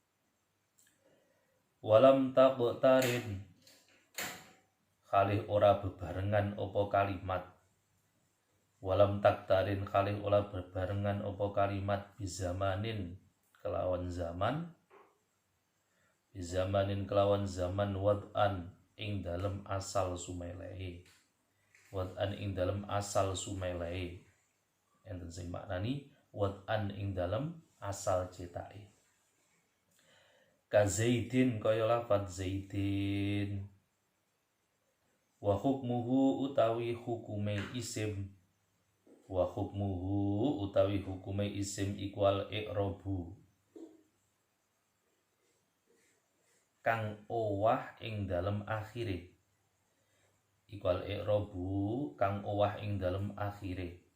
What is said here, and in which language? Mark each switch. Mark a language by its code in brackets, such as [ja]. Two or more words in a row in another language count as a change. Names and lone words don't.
[ar] walam taqtarin [jv] kalih ora bebarengan apa kalimat, [ar] walam taktarin [jv] kalih ora bebarengan apa kalimat bizamanin kelawan zaman, bizamanin kelawan zaman wad'an ing dalem asal sumelehe, wad'an ing dalem asal sumelehe, enten sing maknani wad'an ing dalem asal cetake. [ar] Ka zaidin [jv] kaya lafadz zaidin, [ar] wa hukmuhu [jv] utawi hukume isim, [ar] wa hukmuhu [jv] utawi hukume isim [ar] ikwal i'robu [jv] kang owah ing dalem akhire, [ar] ikwal i'robu [jv] kang owah ing dalem akhire.